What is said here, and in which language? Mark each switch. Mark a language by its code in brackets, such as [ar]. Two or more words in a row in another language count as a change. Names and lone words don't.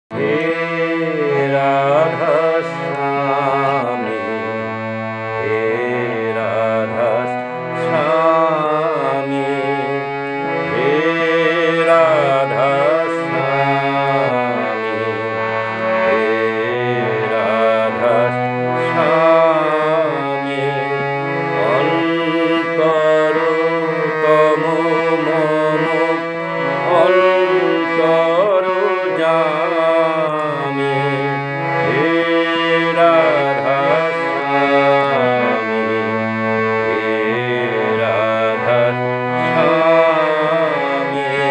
[hi] हे राधा स्वामी, हे राधा स्वामी, हे राधा स्वामी, हे राधा स्वामी, [bn] অন্তরতম মম অন্তরজামি, হে রাধা স্বামী, হে রাধা স্বামী।